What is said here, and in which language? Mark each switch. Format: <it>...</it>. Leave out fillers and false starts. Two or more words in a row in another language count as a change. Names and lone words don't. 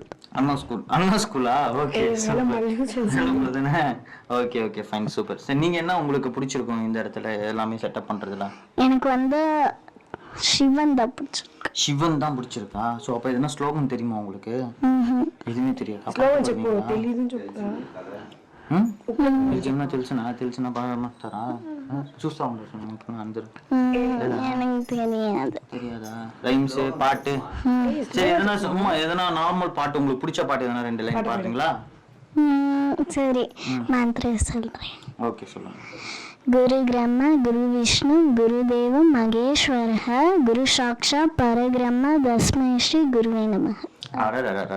<ta>அண்ணா ஸ்கூல். அண்ணா ஸ்கூலா? ஓகே, தானே.</ta> <en>okay okay, fine, super.</en> <ta>சரி, நீங்கள் என்ன உங்களுக்கு பிடிச்சிருக்கும் இந்த இடத்துல எல்லாமே செட்டப் பண்ணுறதுலாம்? எனக்கு வந்து சிவன் தான் பிடிச்சிருக்கு. சிவன் தான் பிடிச்சிருக்கா? ஸோ அப்போ எதுனா ஸ்லோகன் தெரியுமா உங்களுக்கு? எதுவுமே தெரியாது.</ta> <te>నిజంగా తెలిసిన బాగా మాట్లాడతారా? చూస్తా ఉంటారు అందరూ.</te> <ta>தெரியாதா? ரைம்ஸ் பாட்டு? சரி, எதனா சும்மா எதனா நார்மல் பாட்டு உங்களுக்கு பிடிச்ச பாட்டு எதனா 2 லைன் பாடுறீங்களா? சரி, மந்திரம் சொல்றேன். ஓகே, சொல்லுங்க.</ta> <sa>गुरु ब्रह्मा गुरु विष्णु गुरु देवम् महेश्वरः गुरु साक्षात् परब्रह्म तस्मै श्री गुरवे नमः.</sa>